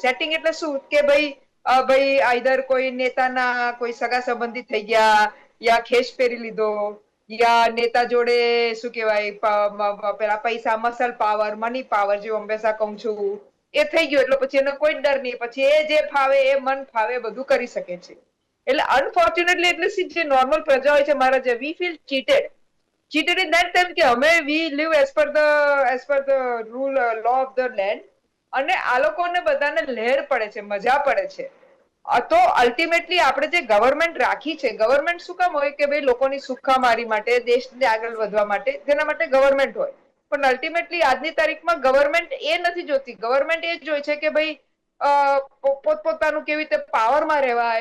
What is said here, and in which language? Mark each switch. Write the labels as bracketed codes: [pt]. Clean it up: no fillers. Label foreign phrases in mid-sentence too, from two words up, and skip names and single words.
[gu] સેટિંગ એટલે શું કે ભાઈ આઈધર કોઈ નેતાના કોઈ સગા સંબંધી થઈ ગયા, યા ખેસ પહેરી લીધો, યા નેતા જોડે શું કહેવાય પેલા પૈસા, [en] muscle power, money power, [gu] જે હંમેશા કહું છું, એ થઈ ગયો એટલે પછી એને કોઈ ડર નહીં, પછી એ જે ફાવે એ મન ફાવે બધું કરી શકે છે. એટલે અનફોર્ચ્યુનેટલી એટલે જે નોર્મલ પ્રજા હોય છે મારા, જે [en] we feel cheated in that time [gu] કે અમે [en] we live as per the rule law of the land, [gu] અને આ લોકોને બધાને લહેર પડે છે, મજા પડે છે. તો અલ્ટિમેટલી આપણે જે ગવર્મેન્ટ રાખી છે, ગવર્મેન્ટ શું કામ હોય કે ભાઈ લોકોની સુખામારી માટે, દેશને આગળ વધવા માટે, જેના માટે ગવર્મેન્ટ હોય. પણ અલ્ટિમેટલી આજની તારીખમાં ગવર્મેન્ટ એ નથી જોતી, ગવર્મેન્ટ એ જોઈ છે કે ભાઈ પોતપોતાનું કેવી રીતે પાવરમાં રહેવાય.